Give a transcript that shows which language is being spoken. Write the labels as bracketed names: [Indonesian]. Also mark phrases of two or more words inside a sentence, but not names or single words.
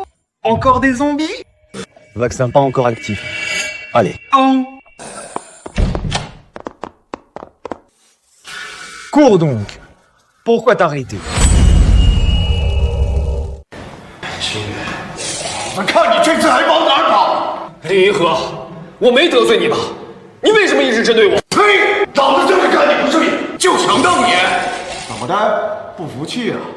[French] Encore des zombies? Vaccin pas encore actif. Allez. Oh. Cours donc. Pourquoi t'arrêter [Chinese] 秦宇，我看你这次还往哪儿跑？林银河，我没得罪你吧？你为什么一直针对我？呸！老子就是看你不顺眼，就想弄你。怎么的？不服气啊？